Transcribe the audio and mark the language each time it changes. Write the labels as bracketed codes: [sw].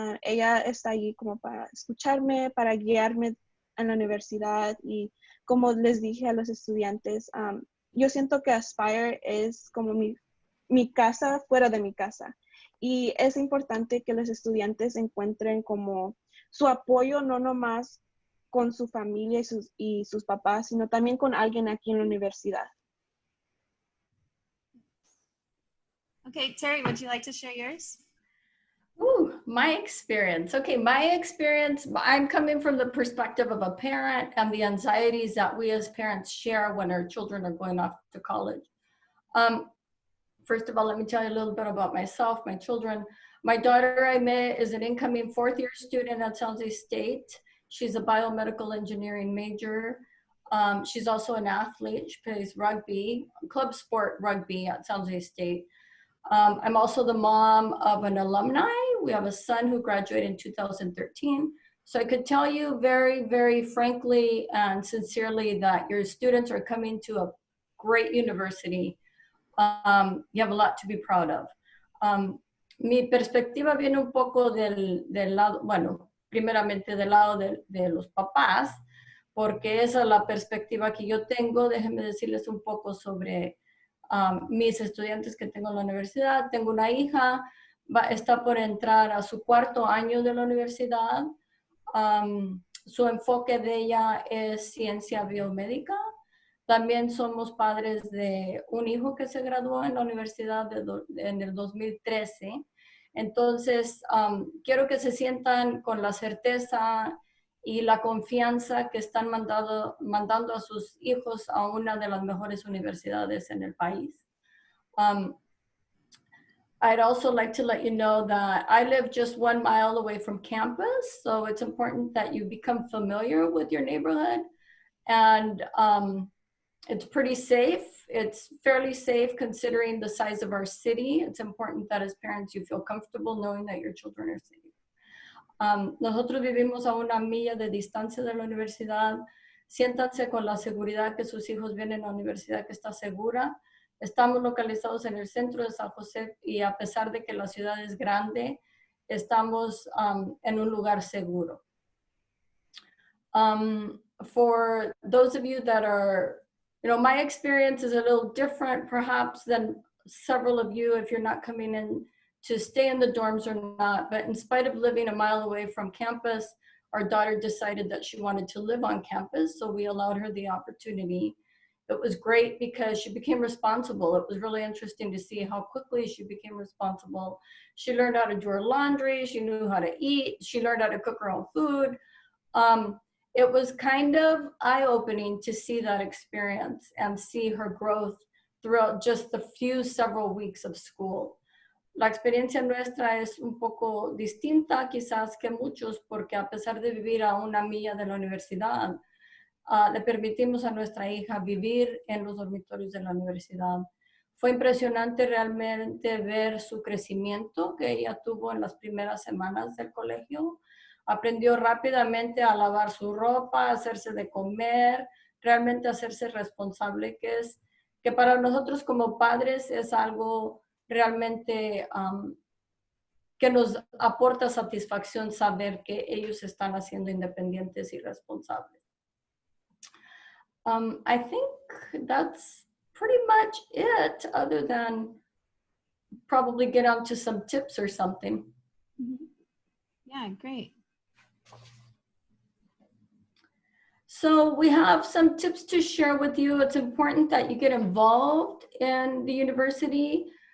[es] Ella está allí como para escucharme, para guiarme en la universidad y como les dije a los estudiantes, yo siento que Aspire es como mi casa fuera de mi casa y es importante que los estudiantes encuentren como su apoyo no nomás con su familia y sus papás, sino también con alguien aquí en la universidad. [en] Okay, Terry, would you like to share yours? Ooh, my experience. Okay, my experience, I'm coming from the perspective of a parent and the anxieties that we as parents share when our children are going off to college. First of all, let me tell you a little bit about myself, my children. My daughter I met is an incoming fourth-year student at San Jose State. She's a biomedical engineering major. She's also an athlete. She plays rugby, club sport rugby at San Jose State. I'm also the mom of an alumni. We have a son who graduated in 2013. So I could tell you very, very frankly and sincerely that your students are coming to a great university. You have a lot to be proud of. [es] Mi perspectiva viene un poco del lado, bueno, primeramente del lado de los papás, porque esa es la perspectiva que yo tengo. Déjenme decirles un poco sobre mis estudiantes que tengo en la universidad. Tengo una hija, está por entrar a su cuarto año de la universidad. Su enfoque de ella es ciencia biomédica. También somos padres de un hijo que se graduó en la universidad en el 2013. Entonces, quiero que se sientan con la certeza y la confianza que están mandando a sus hijos a una de las mejores universidades en el país. [en] I'd also like to let you know that I live just 1 mile away from campus, so it's important that you become familiar with your neighborhood. And it's pretty safe. It's fairly safe considering the size of our city. It's important that as parents you feel comfortable knowing that your children are safe. [es] Nosotros vivimos a 1 milla de distancia de la universidad. Siéntanse con la seguridad que sus hijos vienen a la universidad que está segura. Estamos localizados en el centro de San José y a pesar de que la ciudad es grande, estamos en un lugar seguro. [en] For those of you that are, my experience is a little different perhaps than several of you if you're not coming in to stay in the dorms or not, but in spite of living a mile away from campus, our daughter decided that she wanted to live on campus, so we allowed her the opportunity. It was great because she became responsible. It was really interesting to see how quickly she became responsible. She learned how to do her laundry, she knew how to eat, she learned how to cook her own food. It was kind of eye-opening to see that experience and see her growth throughout just the several weeks of school. [es] La experiencia nuestra es un poco distinta quizás que muchos porque a pesar de vivir a 1 milla de la universidad, le permitimos a nuestra hija vivir en los dormitorios de la universidad. Fue impresionante realmente ver su crecimiento que ella tuvo en las primeras semanas del colegio. Aprendió rápidamente a lavar su ropa, a hacerse de comer, realmente a hacerse responsable, que para nosotros como padres es algo realmente que nos aporta satisfacción saber que ellos están haciendo independientes y responsables. [en] I think that's pretty much it, other than probably get onto some tips or something. Yeah, great. So we have some tips to share with you. It's important that you get involved in the university.